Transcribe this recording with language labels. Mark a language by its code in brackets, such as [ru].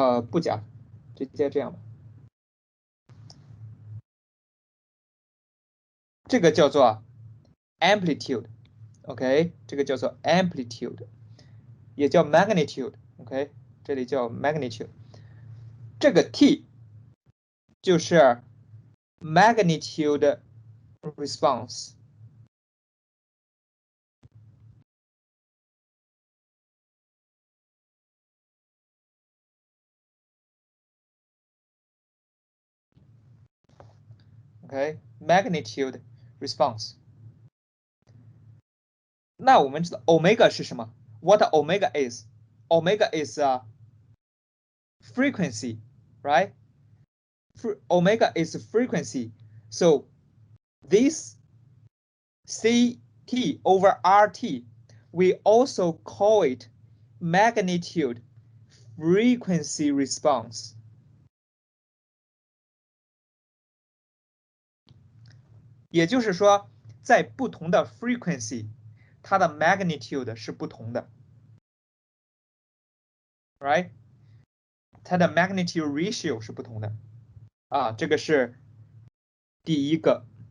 [zh] 不加，直接这样吧。这个叫做 amplitude，OK，这个叫做 amplitude，也叫 magnitude，OK，这里叫 magnitude。这个 t 就是 magnitude response。 OK，magnitude response。那我们知道 omega 是什么？ [en] What omega is? Omega is a frequency, right? Omega is frequency. So this CT over RT, we also call it magnitude frequency response. [zh] 也就是说，在不同的 frequency，它的 magnitude 是不同的 ， [en] right？ [zh] 它的 magnitude ratio 是不同的啊，这个是第一个。